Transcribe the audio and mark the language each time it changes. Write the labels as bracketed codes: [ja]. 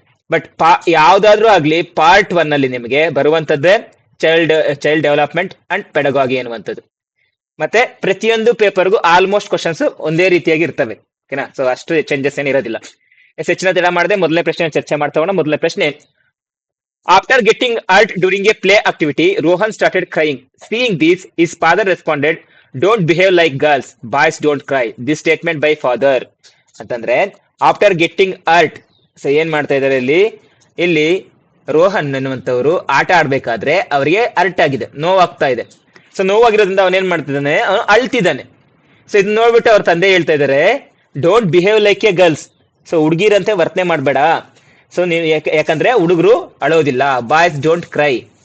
[kn] But ಯಾವ್ದಾದ್ರೂ ಆಗ್ಲಿ part 1 ನಲ್ಲಿ ನಿಮಗೆ ಬರುವಂತದ್ದೇ ಚೈಲ್ಡ್ ಡೆವಲಪ್ಮೆಂಟ್ ಅಂಡ್ ಪೆಡಗಾಗಿ ಅನ್ನುವಂಥದ್ದು. ಮತ್ತೆ ಪ್ರತಿಯೊಂದು ಪೇಪರ್ಗೂ ಆಲ್ಮೋಸ್ಟ್ ಕ್ವಶನ್ಸ್ ಒಂದೇ ರೀತಿಯಾಗಿ ಇರ್ತವೆ, ಓಕೆನಾ. ಸೊ ಅಷ್ಟು ಚೇಂಜಸ್ ಏನಿರೋದಿಲ್ಲ. ಹೆಚ್ಚಿನ ತಡ ಮಾಡದೆ ಮೊದಲನೇ ಪ್ರಶ್ನೆ ಚರ್ಚೆ ಮಾಡ್ತಾ ಹೋಗೋಣ. ಮೊದಲನೇ ಪ್ರಶ್ನೆ: [en] After getting hurt during a play activity, Rohan started crying. Seeing this, his father responded, "Don't behave like girls. Boys don't cry." This statement by father. [kn] ಅಂತಂದ್ರೆ [en] After getting hurt. [kn] ಸೊ ಏನ್ ಮಾಡ್ತಾ ಇದಾರೆ ಇಲ್ಲಿ ರೋಹನ್ ಅನ್ನುವಂಥವ್ರು ಆಟ ಆಡ್ಬೇಕಾದ್ರೆ ಅವರಿಗೆ ಹರ್ಟ್ ಆಗಿದೆ, ನೋವಾಗ್ತಾ ಇದೆ. So ನೋವಾಗಿರೋದ್ರಿಂದ ಅವನೇನ್ ಮಾಡ್ತಿದ್ದಾನೆ, ಅವನು ಅಳ್ತಿದ್ದಾನೆ. ಸೊ ಇದನ್ನ ನೋಡ್ಬಿಟ್ಟು ಅವ್ರ ತಂದೆ ಹೇಳ್ತಾ ಇದಾರೆ, [en] Don't behave like a girls. [kn] So ಹುಡುಗಿರಂತೆ ವರ್ತನೆ ಮಾಡ್ಬೇಡ. ಸೊ ನೀವು ಯಾಕಂದ್ರೆ ಹುಡುಗರು ಅಳೋದಿಲ್ಲ. [en] Boys don't cry.